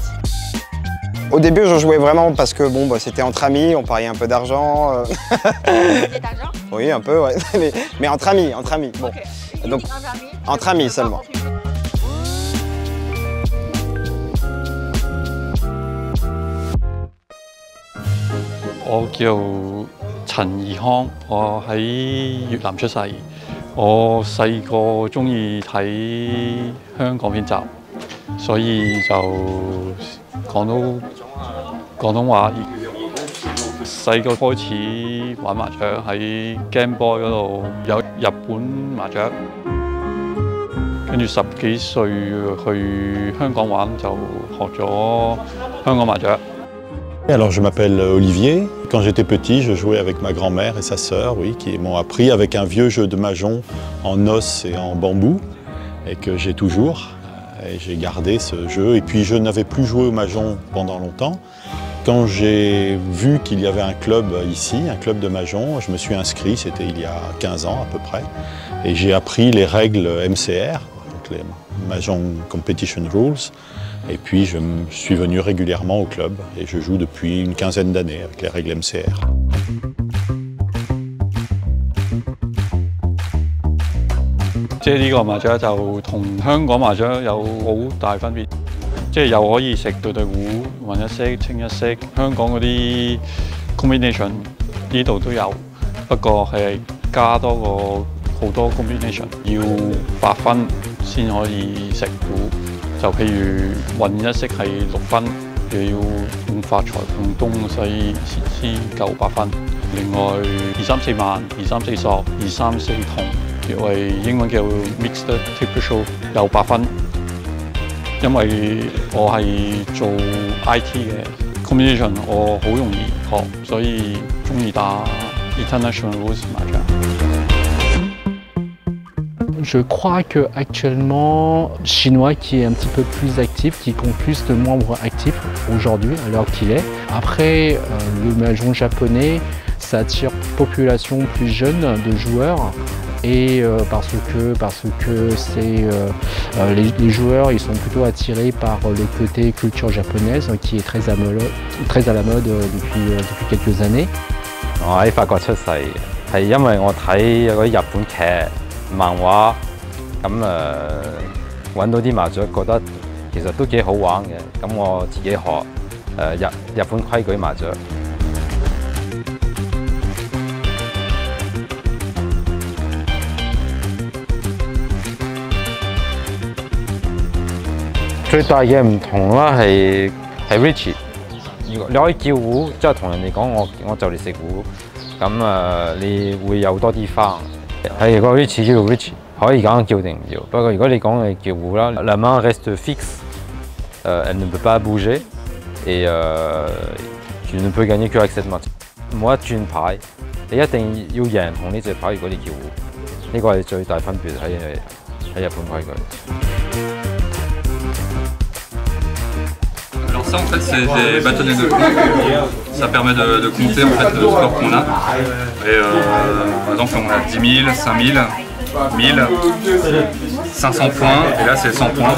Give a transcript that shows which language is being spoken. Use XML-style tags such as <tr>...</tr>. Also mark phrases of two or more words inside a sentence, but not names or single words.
<fr>Au début, je jouais vraiment parce que c'était entre amis, on pariait un peu d'argent. D'argent? Oui, un peu, ouais. Mais entre amis. Bon. Okay. Donc, entre amis seulement. Je m'appelle</fr> <yue>陳義康，我喺越南出世。我細個鍾意睇香港片集，所以就講到廣東話。細個開始玩麻雀，喺 Game Boy 嗰度有日本麻雀，跟住10幾歲去香港玩就學咗香港麻雀。</yue> <fr>Alors je m'appelle Olivier. Quand j'étais petit, je jouais avec ma grand-mère et sa sœur, qui m'ont appris avec un vieux jeu de Mahjong en os et en bambou, et que j'ai toujours. Et j'ai gardé ce jeu. Et puis je n'avais plus joué au Mahjong pendant longtemps. Quand j'ai vu qu'il y avait un club ici, un club de Mahjong, je me suis inscrit, c'était il y a 15 ans à peu près. Et j'ai appris les règles MCR, donc les Mahjong Competition Rules. Et puis je suis venu régulièrement au club et je joue depuis une quinzaine d'années avec les règles MCR.</fr> <yue>即係呢個麻雀就同香港麻雀有好大分別，即係又可以食對對糊、混一色、清一色。香港嗰啲 combination 呢度都有，不過係加多個好多 combination， 要8分先可以食糊。就譬如混一色係6分，又要用發財用東西先夠8分。另外2、3、4萬、2、3、4索、2、3、4銅，因為英文叫</yue> <en>mixed table show</en> <yue>有8分。因為我係做 IT 嘅 communication，我好容易學，所以中意打</yue> <en>international rules</en> <yue>麻將。</yue> <fr>Je crois qu'actuellement, Chinois qui est un petit peu plus actif, qui compte plus de membres actifs aujourd'hui, à l'heure qu'il est. Après, le mahjong japonais, ça attire une population plus jeune de joueurs. Et parce que les joueurs ils sont plutôt attirés par le côté culture japonaise qui est très à la mode depuis quelques années.</fr> <yue>我喺法國出世，係因為我睇嗰啲日本劇、漫畫，咁揾到啲麻雀，覺得其實都幾好玩嘅，咁我自己學日本規矩麻雀。最大嘅唔同啦係 Richie， 你可以叫糊，即係同人哋講我就嚟食糊，咁你會有多啲花。係個 Richie 叫 Richie， 可以揀叫定唔要。不過如果你講你叫糊啦，</yue> <fr>la main reste fixe， elle ne peut pas bouger et tu ne peux gagner que avec cette main。</fr> <yue>冇得轉牌，你一定要贏同呢隻牌。如果你叫糊，呢個係最大分別喺日本規矩。</yue> <fr>Ça en fait c'est des bâtonnets de compte, ça permet de compter en fait le score qu'on a. Et par exemple on a 10 000, 5 000, 1000, 500 points et là c'est 100 points.</fr>